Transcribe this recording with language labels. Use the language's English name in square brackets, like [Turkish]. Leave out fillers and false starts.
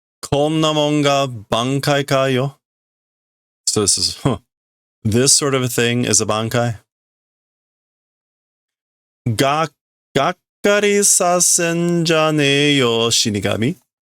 [Japanese] こんなもんが挽回かよ. [English] So this is, this sort of a thing is a bankai. [Japanese] がっかりさせんじゃねえよ、死神.